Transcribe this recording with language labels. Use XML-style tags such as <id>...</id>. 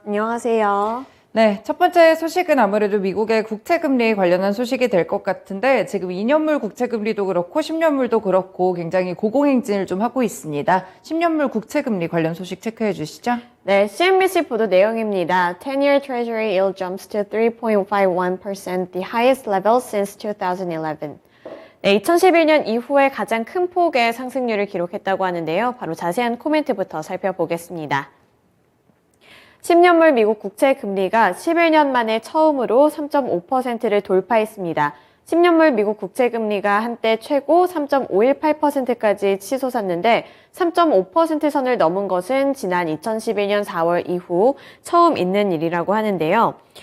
<ko>안녕하세요. 네, 첫 번째 소식은 아무래도 미국의 국채금리 관련한 소식이 될 것 같은데 지금 2년물 국채금리도 그렇고 10년물도 그렇고 굉장히 고공행진을 좀 하고 있습니다. 10년물 국채금리 관련 소식 체크해 주시죠. 네, CNBC 보도 내용입니다.</ko> <en>10-year Treasury yield jumps to 3.51%, the highest level since 2011.</en> <ko>네, 2011년 이후에 가장 큰 폭의 상승률을 기록했다고 하는데요. 바로 자세한 코멘트부터 살펴보겠습니다. 10년물 미국 국채 금리가 11년 만에 처음으로 3.5%를 돌파했습니다. 10년물 미국 국채 금리가 한때 최고 3.518%까지 치솟았는데 3.5% 선을 넘은 것은 지난 2012년 4월 이후 처음 있는 일이라고 하는데요.</ko>